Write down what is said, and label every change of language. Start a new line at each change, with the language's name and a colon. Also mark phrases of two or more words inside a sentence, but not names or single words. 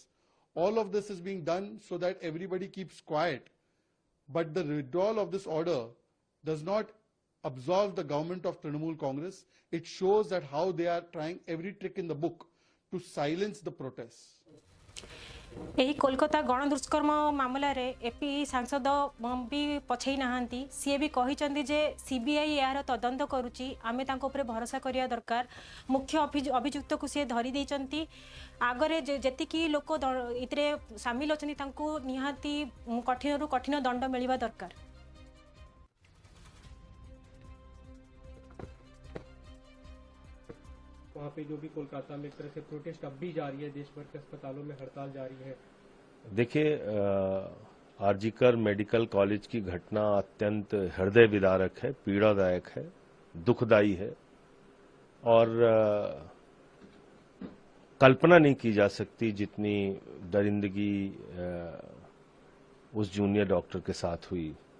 English: All of this is being done so that everybody keeps quiet. But the withdrawal of this order does not absolve the government of Trinamool Congress. It shows that how they are trying every trick in the book to silence the protests.
Odia: ଏହି କୋଲକାତା ଗଣଦୁଷ୍କର୍ମ ମାମଲାରେ ଏପି ସାଂସଦ ବି ପଛେଇ ନାହାନ୍ତି। ସିଏ ବି କହିଛନ୍ତି ଯେ ସିବିଆଇ ଏହାର ତଦନ୍ତ କରୁଛି, ଆମେ ତାଙ୍କ ଉପରେ ଭରସା କରିବା ଦରକାର। ମୁଖ୍ୟ ଅଭିଯୁକ୍ତକୁ ସିଏ ଧରି ଦେଇଛନ୍ତି। ଆଗରେ ଯେତିକି ଲୋକ ଏଥିରେ ସାମିଲ ଅଛନ୍ତି ତାଙ୍କୁ ନିହାତି କଠିନରୁ କଠିନ ଦଣ୍ଡ ମିଳିବା ଦରକାର।
Hindi: वहाँ पे जो भी कोलकाता में एक तरह से प्रोटेस्ट अब भी जारी है, देश भर के अस्पतालों में हड़ताल जारी है। देखिए, आरजीकर मेडिकल कॉलेज की घटना अत्यंत हृदय विदारक है, पीड़ादायक है, दुखदाई है और कल्पना नहीं की जा सकती जितनी दरिंदगी उस जूनियर डॉक्टर के साथ हुई।